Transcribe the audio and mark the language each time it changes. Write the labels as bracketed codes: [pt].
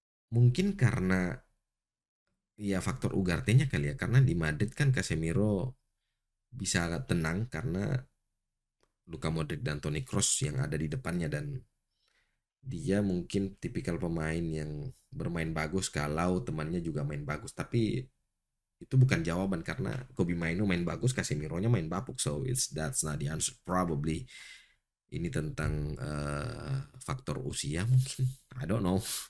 [id] Mungkin karena ya faktor Ugarte-nya kali ya, karena di Madrid kan Casemiro bisa tenang karena Luka Modric dan Toni Kroos yang ada di depannya, dan dia mungkin tipikal pemain yang bermain bagus kalau temannya juga main bagus. Tapi itu bukan jawaban, karena Kobe Mainu main bagus, Casemiro-nya main bapuk. [en] So that's not the answer probably. [id] Ini tentang faktor usia mungkin. [en] I don't know.